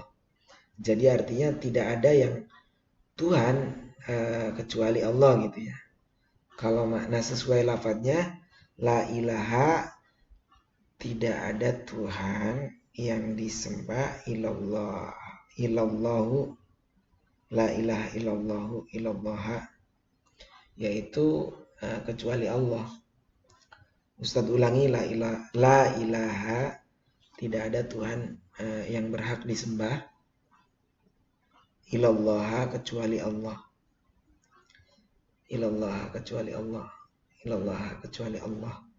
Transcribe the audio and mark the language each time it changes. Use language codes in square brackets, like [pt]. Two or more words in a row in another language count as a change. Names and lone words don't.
[id] Jadi artinya tidak ada yang Tuhan kecuali Allah gitu ya. Kalau makna sesuai lafadznya, [ar] لا إله, [id] tidak ada Tuhan yang disembah [ar] إلا الله. إلا الله، لا إله إلا الله، إلا الله, [id] yaitu kecuali Allah. Ustadz ulangi, [ar] لا إله, [id] tidak ada Tuhan yang berhak disembah [ar] إلا الله, [id] kecuali Allah. [ar] إلا الله, [id] kecuali Allah. [ar] إلا الله, [id] kecuali Allah.